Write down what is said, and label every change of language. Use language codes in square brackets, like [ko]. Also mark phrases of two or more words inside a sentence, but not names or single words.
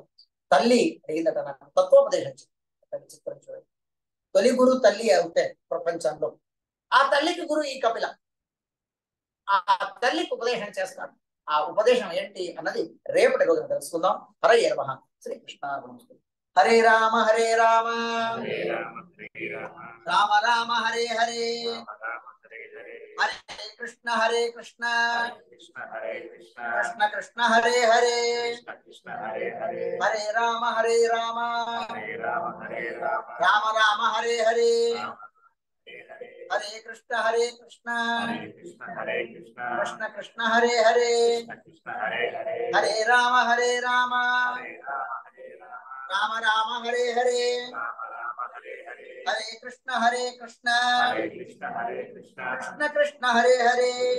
[te] తల్లి అడిగిందట, నాకు తత్వోపదేశం తల్లి చిత్రం చూడండి. తొలి గురు తల్లి అవుతే ప్రపంచంలో, ఆ తల్లికి గురు ఈ కపిల. ఆ తల్లికి ఉపదేశం చేస్తాడు. ఆ ఉపదేశం ఏంటి అన్నది రేపటి రోజున తెలుసుకుందాం. [sa] హరే నమః. శ్రీకృష్ణ. హరే రామ హరే రామ, రామ రామ హరే హరే, హరే కృష్ణ హరే కృష్ణ, కృష్ణ కృష్ణ హరే హరే, హరే రామ హరే రామ, రామ రామ హరే హరే, హరే కృష్ణ హరే కృష్ణ, కృష్ణ కృష్ణ హరే హరే, హరే రామ హరే రామ, రామ రామ హరే హరే, హరే కృష్ణ హరే కృష్ణ, కృష్ణ కృష్ణ హరే హరే.